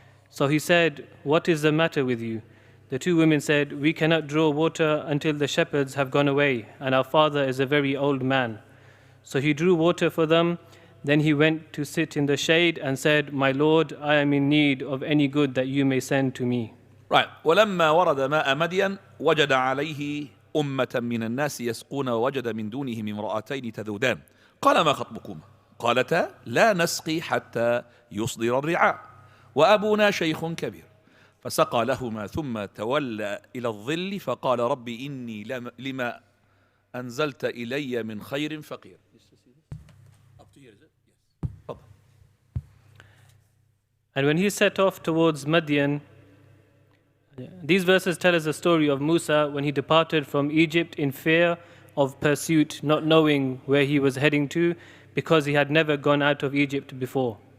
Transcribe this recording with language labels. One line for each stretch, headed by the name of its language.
English: So he said, "What is the matter with you?" The 2 women said, "We cannot draw water until the shepherds have gone away, and our father is a very old man." So he drew water for them. Then he went to sit in the shade and said, "My Lord, I am in need of any good that you may send to me." Right.
Arabic: ولما ورد ماء مدين وجد عليه أمة من الناس يسقون ووجد من دونهم امرأتين تذودان قال ما خطبكما قالتا لا نسقي حتى يصدر الرعاء وأبونا شيخ كبير فسقى لهما ثم تولى إلى الظل فقال رب إني لما أنزلت إلي من خير فقير.
English: And when he set off towards Midian, these verses tell us the story of Musa when he departed from Egypt in fear of pursuit, not knowing where he was heading to, because he had never gone out of Egypt before.